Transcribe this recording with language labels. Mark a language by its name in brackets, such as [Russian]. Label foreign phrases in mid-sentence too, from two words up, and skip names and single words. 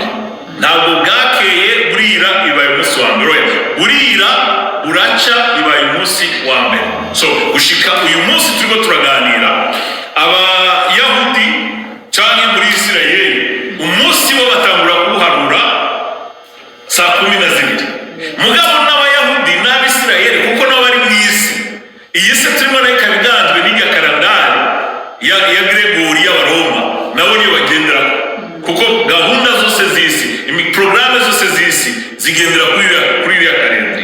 [Rundi] Ntabwo bwakeye burira ibaye umunsi wa mbere, burira buraca ibaye umunsi wa mbere. So gushika uyu munsi turiko turaganira, Abayahudi canke muri Isirayeli umunsi wo batangura kuharura saa 12. Mugabo n'Abayahudi n'Abisirayeli kuko nabo bari mu isi, iyi se turimo nayo kabiganzwe n'irya kalendari ya Gregori y'Abaroma, nabo niyo bagenderaho, kuko gahunda zose z'isi, porogaramu zose z'isi zigendera kuri iriya kalendari.